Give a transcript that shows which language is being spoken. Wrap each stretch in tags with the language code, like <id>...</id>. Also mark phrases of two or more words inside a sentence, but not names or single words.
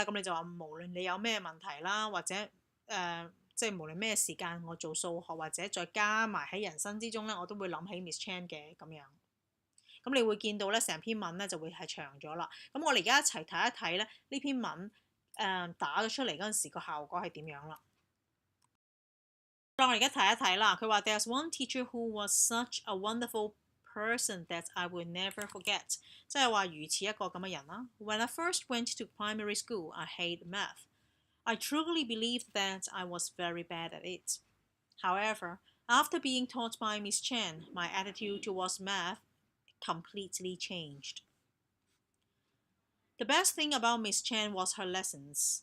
<yue>咁你就話無論你有咩問題啦，或者即係無論咩時間我做數學或者再加埋喺人生之中咧，我都會諗起 Miss Chan 嘅咁樣。咁你會見到咧，成篇文咧就會係長咗啦。咁我哋而家一齊睇一睇咧呢篇文。打咗出嚟嗰陣時個效果係點樣啦？我哋而家睇一睇啦。佢話</yue> <en>There's one teacher who was such a wonderful person that I will never forget，</en> <yue>即係話如此一個咁嘅人啦。</yue> <en>When I first went to primary school, I hate math. I truly believed that I was very bad at it. However, after being taught by Miss Chen, my attitude towards math completely changed. The best thing about Miss Chen was her lessons.</en>